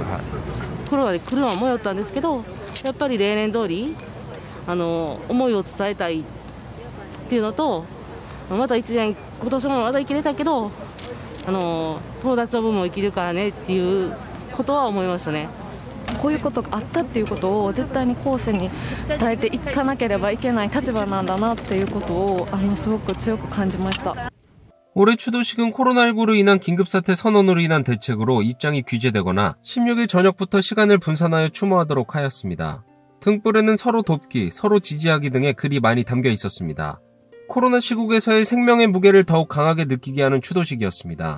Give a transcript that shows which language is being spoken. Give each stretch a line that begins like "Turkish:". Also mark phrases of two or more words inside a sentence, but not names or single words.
Japanese: コロナで来るのは迷ったんですけど、やっぱり例年通り思いを伝えたいっていうのと、また1年今年もまだ生きれたけど友達の分も生きるからねっていうことは思いましたね。こういうことがあったっていうことを絶対に後世に伝えていかなければいけない立場なんだなっていうことをすごく強く感じました。
Korean: 올해 추도식은 코로나19로 인한 긴급사태 선언으로 인한 대책으로 입장이 규제되거나 16일 저녁부터 시간을 분산하여 추모하도록 하였습니다. 등불에는 서로 돕기, 서로 지지하기 등의 글이 많이 담겨 있었습니다. 코로나 시국에서의 생명의 무게를 더욱 강하게 느끼게 하는 추도식이었습니다.